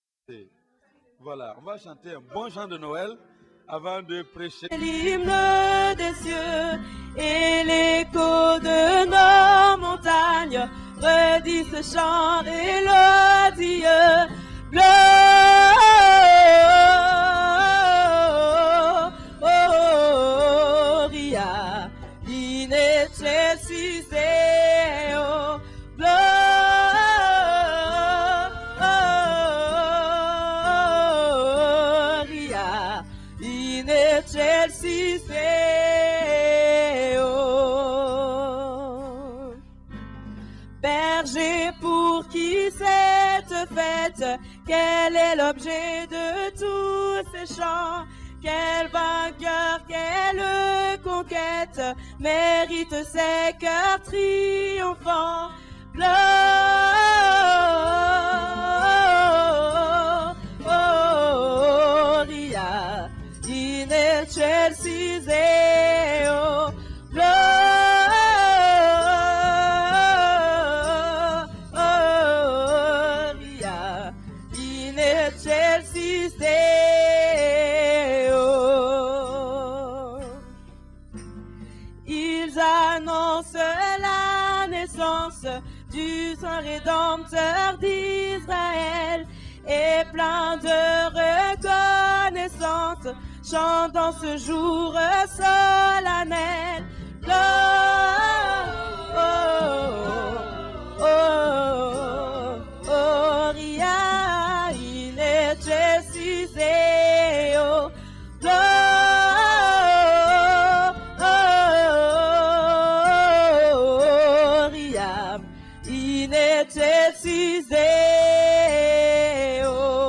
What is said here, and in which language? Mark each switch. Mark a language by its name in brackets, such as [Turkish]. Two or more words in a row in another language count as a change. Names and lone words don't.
[French] Voilà, on va chanter un bon chant de Noël avant de prêcher. L'hymne des cieux et l'écho de nos montagnes redit ce chant mélodieux. [Latin] Gloria in excelsis Deo. Gloria in excelsis Deo. [French] Berger, pour qui cette fête, quel est l'objet de tous ces chants? Quel vainqueur, quelle conquête mérite ces cœurs triomphants? [Latin] Gloria in excelsis Deo. Gloria in excelsis Deo. [French] Ils annoncent la naissance du Saint Rédempteur d'Israël, et plein de reconnaissance, chantant ce jour solennel. [Latin] Gloria in excelsis Deo. Gloria in excelsis Deo.